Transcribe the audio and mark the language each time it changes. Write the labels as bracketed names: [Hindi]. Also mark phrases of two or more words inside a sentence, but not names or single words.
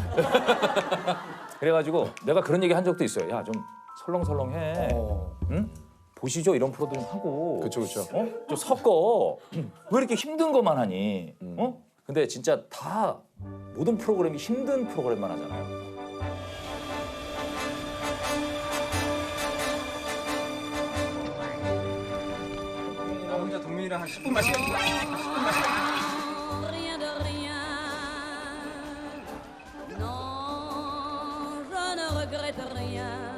[Korean] 그래가지고 내가 그런 얘기 한 적도 있어요. 야, 좀 설렁설렁해. 응? 보시죠, 이런 프로들 좀 하고. 그쵸. 좀 섞어. 왜 이렇게 힘든 것만 하니? 근데 진짜 다 모든 프로그램이 힘든 프로그램만 하잖아요. [French] rien de rien. Non, je ne regrette rien.